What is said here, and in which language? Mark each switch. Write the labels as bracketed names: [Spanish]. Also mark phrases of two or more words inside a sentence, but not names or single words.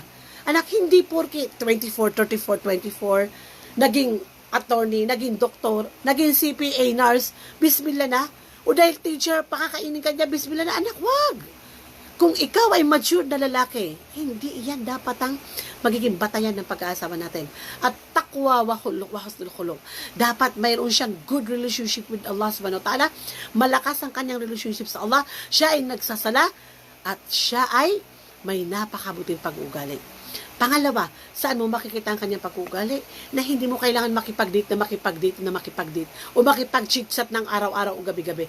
[Filipino] Anak, hindi porke 24, 34, 24, naging attorney, naging doktor, naging CPA, nurse, bismillah na. O dahil teacher, pakakainin ka niya, bismillah na. Anak, wag! Kung ikaw ay mature na lalaki, hindi iyan dapat ang magiging batayan ng pag-aasawa natin. [Arabic] التقوى وحسن الخلق. [Filipino] Dapat mayroon siyang [English] good relationship with Allah [Arabic] سبحانه وتعالى. [Filipino] Malakas ang kanyang relationship sa Allah. Siya ay nagsasala at siya ay may napakabuting pag-uugali. Pangalawa, saan mo makikita ang kanyang pag-uugali? Na hindi mo kailangan makipag-date o makipag-chit-chat ng araw-araw o gabi-gabi.